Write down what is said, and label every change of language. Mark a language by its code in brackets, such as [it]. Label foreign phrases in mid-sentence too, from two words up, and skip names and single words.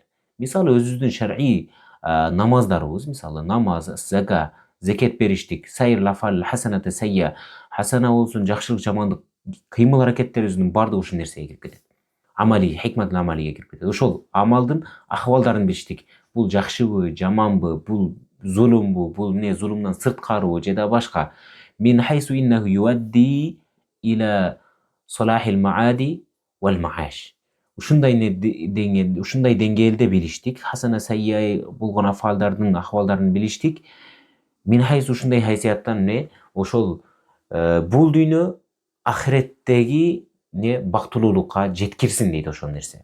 [ky] Мисалы өзүбүздүн шар'ий намаздарыбыз, мисалы намаз, зага, зекет бериштик, [ar] سائر الأفعال حسنة سيئة, [ky] хасана болсун, жакшылык, жамандык кыймыл аракеттерибиздин бардыгы ушул нерсеге кирип кетет. Амали, хикмат амалиге кирип кетет. Ошол амалдын ахвалдарын билиштик. Бул жакшыбы, жаманбы, бул зулумбу, бул эмне, зулумдан сырткарыбы же да башка. [ar] من حيث إنه يؤدي إلى صلاح المعاد والمعاش. [ky] Ушундай деңгээлде билиштик. [ar] حسنة سيئة [ky] болгон афалдардын ахвалдарын билиштик. [ar] من حيث [ky] ушундай хайсияттан эмне, ошол бул дүйнө ахиреттеги не бактылуулукка жеткирсин дейт ошол нерсе.